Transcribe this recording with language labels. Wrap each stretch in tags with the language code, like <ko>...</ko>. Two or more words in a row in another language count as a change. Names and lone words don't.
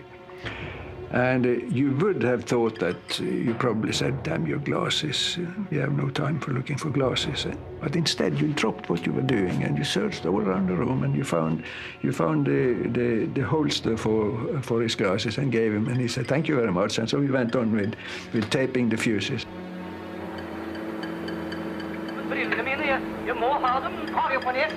<en>And you would have thought that you probably said, "Damn your glasses, you have no time for looking for glasses." But instead you dropped what you were doing and you searched all around the room, and you found the holster for his glasses and gave him, and he said, "Thank you very much." And so we went on with taping the fuses.</en> <no>Jeg må ha dem, har vi på nesen.</no>